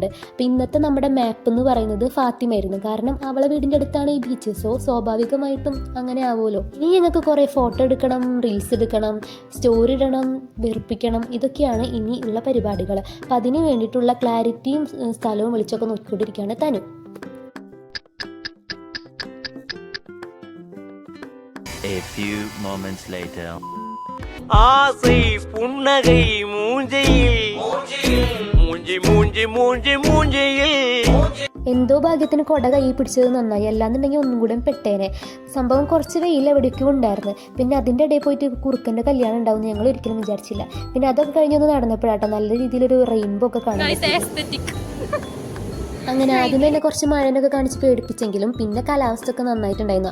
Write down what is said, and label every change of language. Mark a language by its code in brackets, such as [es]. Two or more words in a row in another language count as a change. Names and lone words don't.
[ml] അപ്പോൾ ഇന്നത്തെ നമ്മുടെ മാപ്പ് എന്ന് പറയുന്നത് ഫാത്തിമയായിരുന്നു. കാരണം അവളെ വീടിൻ്റെ അടുത്താണ് ഈ ബീച്ച്, സോ സ്വാഭാവികമായിട്ടും അങ്ങനെ ആവുമല്ലോ. ഇനി ഞങ്ങൾക്ക് കുറേ ഫോട്ടോ എടുക്കണം, റീൽസ് എടുക്കണം, സ്റ്റോറി ഇടണം, വെറുപ്പിക്കണം, ഇതൊക്കെയാണ് ഇനി ഉള്ള പരിപാടികൾ. അപ്പം അതിന് വേണ്ടിയിട്ടുള്ള ക്ലാരിറ്റിയും സ്ഥലവും വെളിച്ചമൊക്കെ നോക്കിക്കൊണ്ടിരിക്കുകയാണ് തനു. [en] A few moments later. [ta] ஆசை புன்னகை மூஞ்சையில் மூஞ்சி மூஞ்சி மூஞ்சி மூஞ்சியில். [ml] എന്തോ ഭാഗ്യത്തിന് കൊട കൈ പിടിച്ചത് നന്നായി, അല്ലാന്നുണ്ടെങ്കിൽ ഒന്നും കൂടെ പെട്ടേനെ. സംഭവം കുറച്ച് വെയിൽ എവിടേക്കും ഉണ്ടായിരുന്നു. പിന്നെ അതിൻ്റെ ഇടയിൽ പോയിട്ട് കുറുക്കൻ്റെ കല്യാണം ഉണ്ടാവും ഞങ്ങൾ ഒരിക്കലും വിചാരിച്ചില്ല. പിന്നെ അതൊക്കെ കഴിഞ്ഞൊന്ന് നടന്നപ്പോഴാട്ടോ നല്ല രീതിയിലൊരു റെയിൻബോ ഒക്കെ കാണാൻ. അങ്ങനെ ആദ്യം തന്നെ കുറച്ച് മഴനൊക്കെ കാണിച്ച് പേടിപ്പിച്ചെങ്കിലും പിന്നെ കാലാവസ്ഥ ഒക്കെ നന്നായിട്ടുണ്ടായിരുന്നു.